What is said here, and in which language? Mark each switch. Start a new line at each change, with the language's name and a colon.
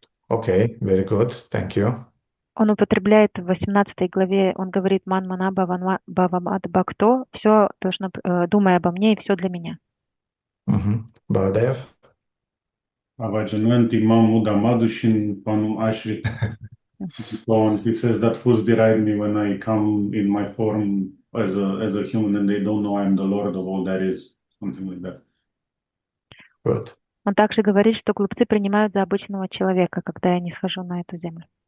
English: Okay, very good, thank you.
Russian: Он употребляет в 18 главе, он говорит
Sanskrit: «Ман мана бхавамад бхакто»,
Russian: все должно, думай обо мне, и все для меня.
English: Baladev?
Sanskrit: Avajananti mam mudamadushin panum ashrit.
English: So on, he says that fools deride me when I come in my form as a human and they don't know I'm the Lord of all that is. Something like that. Good.
Russian: Он также говорит, что глупцы принимают за обычного человека, когда я не схожу на эту землю.